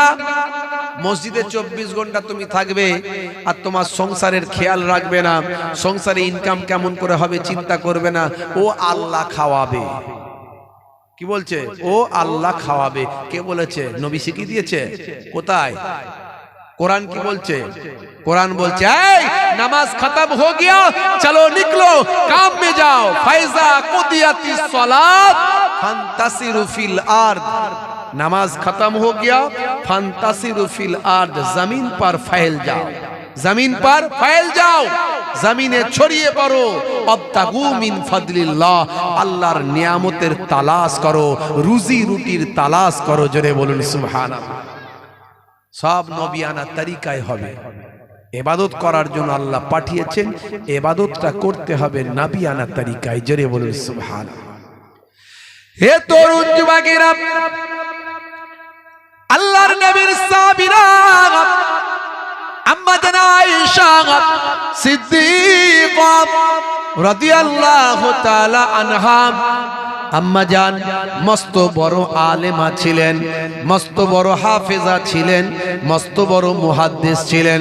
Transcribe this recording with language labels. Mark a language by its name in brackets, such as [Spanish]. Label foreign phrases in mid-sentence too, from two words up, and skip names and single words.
[Bangla] মসজিদে 24 ঘন্টা তুমি থাকবে আর তোমার সংসারের খেয়াল রাখবে না, সংসারে ইনকাম কেমন করে হবে চিন্তা করবে না, ও আল্লাহ খাওয়াবে। কি বলছে? ও আল্লাহ খাওয়াবে। কে বলেছে? নবী শিখিয়ে দিয়েছে। কোথায়? কোরআন কি বলছে? কোরআন বলছে এই [Hindi] नमाज़ ख़त्म हो गया, चलो निकलो काम में जाओ, [Arabic] فإذا قضيت الصلاة فانتشروا في الأرض. [Hindi] नमाज खत्म हो गया, [Arabic] فانتشروا في الأرض, [Hindi] जमीन पर फैल जाओ, जमीन पर फैल जाओ, [Bangla] জমিনে ছড়িয়ে পড়ো, [Arabic] ابتغوا من فضل الله, [Bangla] আল্লাহর নিয়ামতের তালাশ করো, রুজি রুটির তালাশ করো। জোরে বলুন সুবহানাল্লাহ। সব নবিয়ানা তরিকায় হবে, ইবাদত করার জন্য আল্লাহ পাঠিয়েছেন, ইবাদতটা করতে হবে নবিয়ানা তরিকায়। জোরে বলুন সুবহানাল্লাহ। হে তরুণ যুবকেরা, আল্লাহর নবীর সাহাবীরা, আম্মা জান আয়েশা সিদ্দিকা [Arabic] رضي الله تعالى عنها, [Bangla] আম্মা জান মস্ত বড় আলেমা ছিলেন, মস্ত বড় হাফেজা ছিলেন, মস্ত বড় মুহাদ্দিস ছিলেন।